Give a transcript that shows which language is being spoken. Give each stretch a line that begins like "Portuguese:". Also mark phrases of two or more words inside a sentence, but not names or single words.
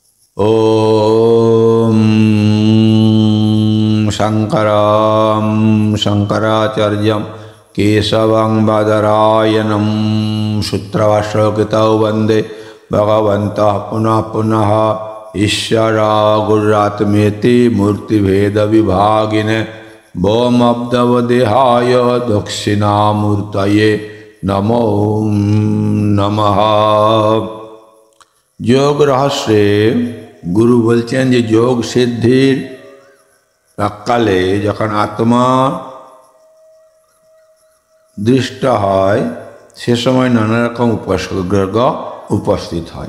Sanskrit: ॐ शङ्करं शङ्कराचार्यं केशवं बादरायणं सूत्रभाष्यकृतौ वन्दे भगवन्तः पुनः पुनः ईश्वरा गुरुरात्मेति मूर्तिभेदविभागिने भौमब्दवदेहाय दक्षिणामूर्तये नमो नमः।
Bangla: যোগ রহস্যে গুরু বলছেন যে যোগ সিদ্ধির প্রাক্কালে যখন আত্মা দৃষ্ট হয় সে সময় নানা রকম উপসর্গ উপস্থিত হয়।